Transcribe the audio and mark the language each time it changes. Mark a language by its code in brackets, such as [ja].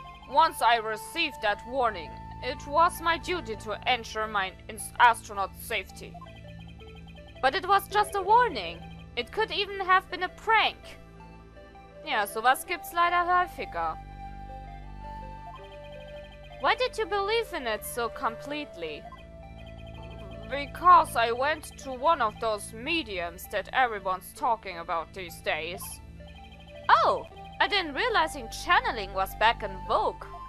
[en] Once I received that warning, it was my duty to ensure my astronaut safety. But it was just a warning. It could even have been a prank. [de] Ja, sowas gibt's leider häufiger. [en] Why did you believe in it so completely? Because I went to one of those mediums that everyone's talking about these days. Oh, I didn't realize channeling was back in vogue.